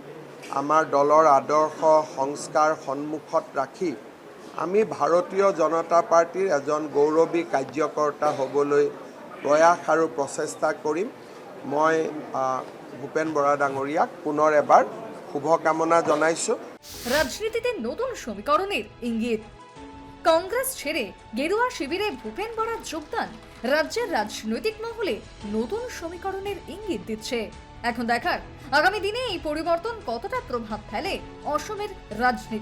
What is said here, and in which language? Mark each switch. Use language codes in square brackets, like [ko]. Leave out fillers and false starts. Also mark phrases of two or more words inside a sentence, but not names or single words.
[as] আমাৰ দলৰ আদৰ্শ সংস্কাৰ সন্মুখত ৰাখি আমি ভাৰতীয় জনতা পাৰ্টিৰ এজন গৌৰৱী কাৰ্যকৰ্তা হ'বলৈ প্ৰয়াস আৰু প্ৰচেষ্টা কৰিম। মই ভূপেন বৰা ডাঙৰীয়াক পুনৰ এবাৰ শুভকামনা জনাইছোঁ। [bn] রাজনীতিতে নতুন সমীকরণের ইঙ্গিত। কংগ্রেস ছেড়ে গেরুয়া শিবিরে ভূপেন বরার যোগদান রাজ্যের রাজনৈতিক মহলে নতুন সমীকরণের ইঙ্গিত দিচ্ছে। এখন দেখার আগামী দিনে এই পরিবর্তন কতটা প্রভাব ফেলে অসমের রাজনীতিতে।